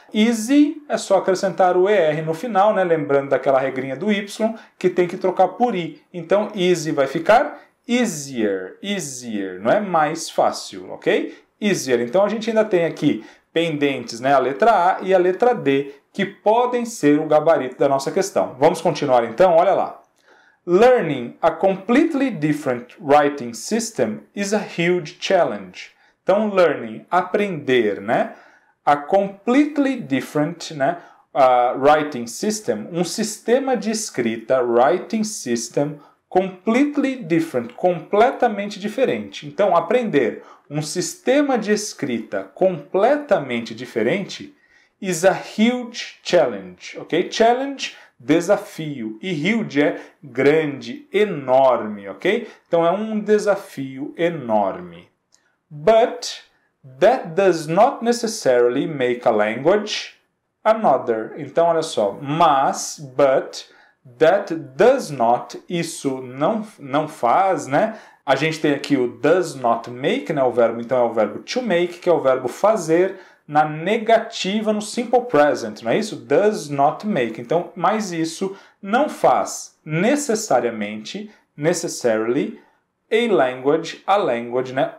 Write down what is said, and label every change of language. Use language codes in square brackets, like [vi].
[pt] Easy é só acrescentar o ER no final, né? Lembrando daquela regrinha do Y, que tem que trocar por I. Então, easy vai ficar easier, easier, não é mais fácil, ok? Easier. Então, a gente ainda tem aqui pendentes, né? A letra A e a letra D, que podem ser o gabarito da nossa questão. Vamos continuar então? Olha lá. [en] Learning a completely different writing system is a huge challenge. [pt] Então, learning, aprender, né? [en] A completely different, [pt] né? [en] Writing system, [pt] um sistema de escrita, [en] writing system, completely different, [pt] completamente diferente. Então, aprender um sistema de escrita completamente diferente [en] is a huge challenge, [pt] ok? Challenge, desafio, e huge é grande, enorme, ok? Então, é um desafio enorme. [en] But that does not necessarily make a language another. [pt] Então, olha só. Mas, [en] but, that does not, [pt] isso não faz, né? A gente tem aqui o does not make, né? O verbo, então, é o verbo to make, que é o verbo fazer, na negativa no simple present, não é isso? [en] Does not make. [pt] Então, mas isso não faz necessariamente, [en] necessarily, a language, [pt] né?